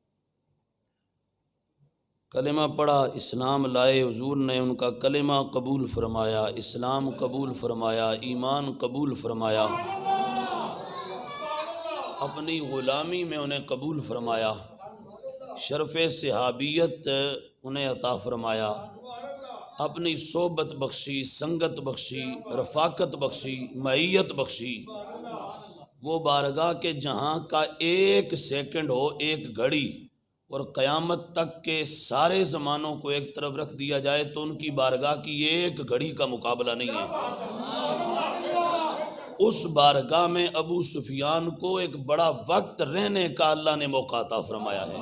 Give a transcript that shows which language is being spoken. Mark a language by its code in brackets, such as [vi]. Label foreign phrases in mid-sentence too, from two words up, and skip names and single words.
[ur] کلمہ پڑھا، اسلام لائے، حضور نے ان کا کلمہ قبول فرمایا، اسلام قبول فرمایا، ایمان قبول فرمایا، اپنی غلامی میں انہیں قبول فرمایا، شرف صحابیت انہیں عطا فرمایا، اپنی صحبت بخشی، سنگت بخشی، رفاقت بخشی، معیت بخشی۔ وہ بارگاہ کے جہاں کا ایک سیکنڈ ہو، ایک گھڑی، اور قیامت تک کے سارے زمانوں کو ایک طرف رکھ دیا جائے تو ان کی بارگاہ کی ایک گھڑی کا مقابلہ نہیں ہے۔ اس بارگاہ میں ابو سفیان کو ایک بڑا وقت رہنے کا اللہ نے موقع عطا فرمایا ہے۔